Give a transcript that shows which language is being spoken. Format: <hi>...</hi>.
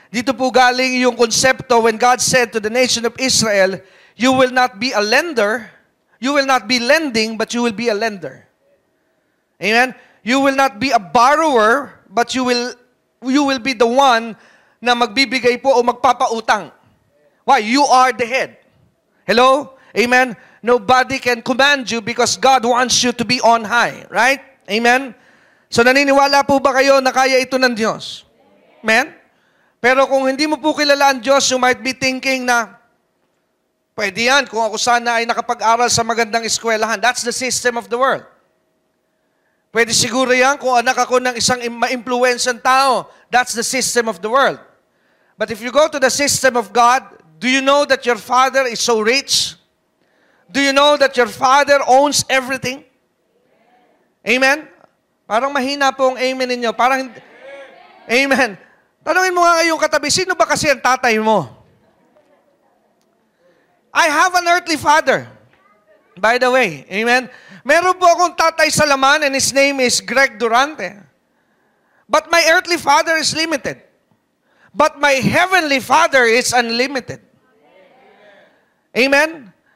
<tl>Dito po galing yung konsepto</tl> <en>when God said to the nation of Israel, you will not be a lender, you will not be lending, but you will be a lender. Amen? You will not be a borrower, but you will be the one</en> <tl>na magbibigay po o magpapautang.</tl> <en>Why? You are the head. Hello? Amen? Nobody can command you because God wants you to be on high. Right? Amen?</en> <tl>So naniniwala po ba kayo na kaya ito ng Diyos? Amen? Pero kung hindi mo po kilala ang Diyos,</tl> <en>you might be thinking</en> <tl>na, pwede yan kung ako sana ay nakapag-aral sa magandang eskwelahan.</tl> <en>That's the system of the world.</en> <tl>Pwede siguro yan kung anak ako ng isang ma-influensyang tao.</tl> <en>That's the system of the world. But if you go to the system of God, do you know that your Father is so rich? Do you know that your Father owns everything? Amen?</en> <tl>Parang mahina po ang amen ninyo. Parang, amen. Tanungin mo nga ngayong katabi, sino ba kasi ang tatay mo?</tl> <en>I have an earthly father. By the way, amen?</en> <tl>Meron po akong tatay sa laman</tl> <en>and his name is</en> <tl>Greg Durante.</tl> <en>But my earthly father is limited. But my heavenly Father is unlimited. Amen?</en>